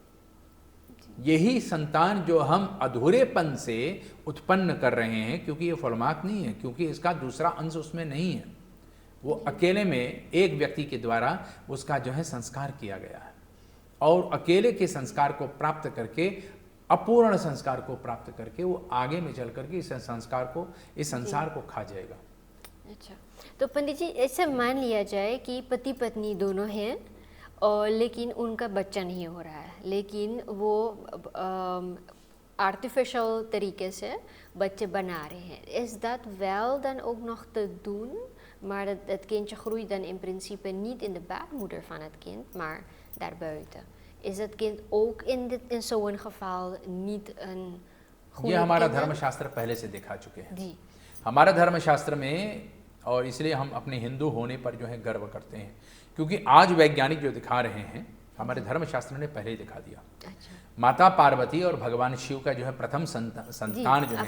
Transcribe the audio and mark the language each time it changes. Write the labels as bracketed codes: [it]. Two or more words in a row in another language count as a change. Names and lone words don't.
[hi] यही संतान जो हम अधूरेपन से उत्पन्न कर रहे हैं, क्योंकि ये फलमात नहीं है, क्योंकि इसका दूसरा अंश उसमें नहीं है, वो अकेले में एक व्यक्ति के द्वारा उसका जो है संस्कार किया गया है और अकेले के संस्कार को प्राप्त करके, अपूर्ण संस्कार को प्राप्त करके वो आगे में चल करके इस संस्कार को, इस संसार को खा जाएगा। अच्छा, तो पंडित जी ऐसा मान लिया जाए कि पति पत्नी दोनों हैं और लेकिन उनका बच्चा नहीं हो रहा है, लेकिन वो आर्टिफिशियल तरीके से बच्चे बना रहे हैं. [nl] Is dat wel dan ook nog te doen? Maar het kindje groeit dan in principe niet in de baarmoeder van het kind, maar daarbuiten. Is het kind ook in zo'n geval niet een goede [hi] ये हमारा [nl] किnder? [hi] धर्मशास्त्र पहले से दिखा चुके हैं. जी. हमारा धर्मशास्त्र में, और इसलिए हम अपने हिंदू होने पर जो है गर्व करते हैं, क्योंकि आज वैज्ञानिक जो दिखा रहे हैं हमारे धर्मशास्त्र ने पहले ही दिखा दिया. अच्छा. माता पार्वती और भगवान शिव का जो है प्रथम संतान जो है